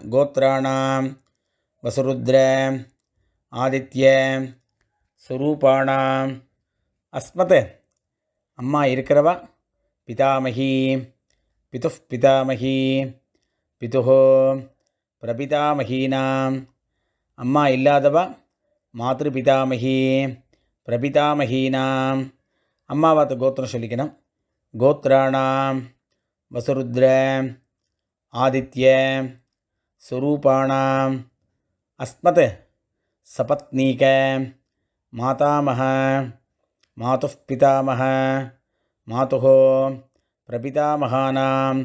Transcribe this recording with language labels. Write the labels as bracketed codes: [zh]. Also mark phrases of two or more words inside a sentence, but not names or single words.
[sa] गोत्राणां वसुरुद्र आदित्य स्वरूपाणाम् अस्मत् [ta] அம்மா இருக்கிறவா [sa] पितामही पितुः पितामही पितुः प्रपितामहीनाम्. [ta] அம்மா இல்லாதவா [sa] मातृपितामही प्रपितामहीनाम्. [ta] அம்மாவாத்த கோத்திரம் சொல்லிக்கணும். [sa] गोत्राणां वसुरुद्र आदित्य स्वरूपाणाम् अस्मत् सपत्नीक मातामह मातुः पितामह मातुः प्रपितामहानाम्